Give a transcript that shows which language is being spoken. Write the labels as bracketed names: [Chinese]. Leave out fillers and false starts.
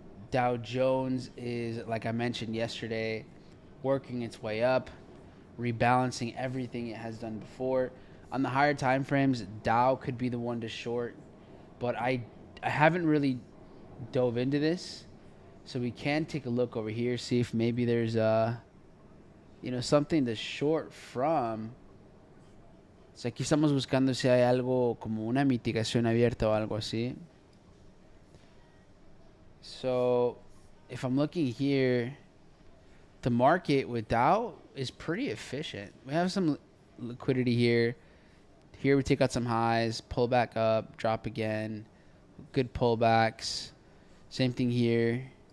[English] Dow Jones is, like I mentioned yesterday, working its way up, rebalancing everything it has done before. On the higher time frames, Dow could be the one to short, but I haven't really dove into this, so we can take a look over here, see if maybe there's something to short from. [Spanish] So aquí estamos buscando si hay algo como una mitigación abierta o algo así. [English] So if I'm looking here, the market with Dow is pretty efficient. We have some liquidity here. Here we take out some highs, pull back up, drop again. Good pullbacks. Same thing here.